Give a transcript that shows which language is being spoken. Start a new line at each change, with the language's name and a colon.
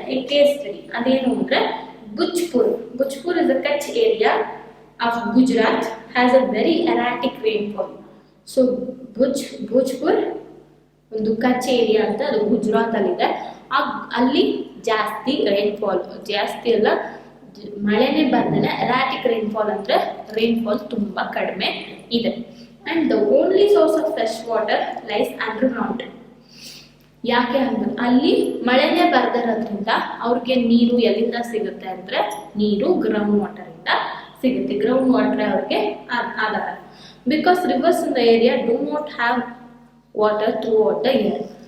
Kannada: ಈ case study ಅದೇನು ಅಂದ್ರೆ
English: Bhujpur is a Kutch area of Gujarat has a very erratic rainfall.
Kannada: So ಭುಜ್ಪುರ್ ಒಂದು ಕಚ್ area ಅಂತ ಅದು ಗುಜರಾತ್ ಅಲ್ಲಿ ಇದೆ. ಅಲ್ಲಿ ಜಾಸ್ತಿ ರೈನ್ಫಾಲ್, ಜಾಸ್ತಿ ಅಲ್ಲ ಮಳೆನೇ ಬರ್ದೇನೆ erratic rainfall ಅಂದ್ರೆ ರೈನ್ಫಾಲ್ ತುಂಬಾ ಕಡಿಮೆ ಇದೆ.
English: And the only source of fresh water lies underground.
Kannada: ಯಾಕೆ ಅಂದ್ರೆ ಅಲ್ಲಿ ಮಳೆನೇ ಬರ್ದಿರೋದ್ರಿಂದ ಅವ್ರಿಗೆ ನೀರು ಎಲ್ಲಿಂದ ಸಿಗುತ್ತೆ ಅಂದ್ರೆ ನೀರು ಗ್ರೌಂಡ್ ವಾಟರ್ ಇಂದ ಸಿಗುತ್ತೆ. ಗ್ರೌಂಡ್ ವಾಟರ್ ಅವ್ರಿಗೆ ಆಧಾರ.
English: Because rivers in the area do not have water throughout the year.